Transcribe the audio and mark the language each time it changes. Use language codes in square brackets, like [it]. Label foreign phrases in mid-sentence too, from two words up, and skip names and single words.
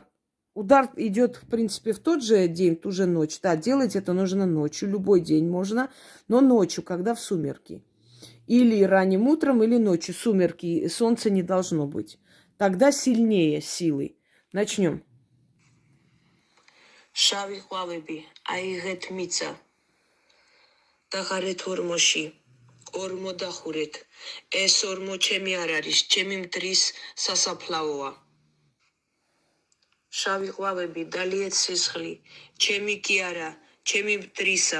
[ru] Удар идет, в принципе, в тот же день, в ту же ночь. Да, делать это нужно ночью, любой день можно, но ночью, когда в сумерки. Или ранним утром, или ночью. Сумерки, солнца не должно быть. Тогда сильнее силы. Начнем. [ka] შავი ყვავები, აიღეთ მიწა. დაღარეთ ორმოში, ორმო დახურეთ. ეს ორმო ჩემი არ არის, ჩემი მტრის სასაფლაოა. შავი ყვავები, დალიეთ სისხლი, ჩემი კი არა, ჩემი მტრისა.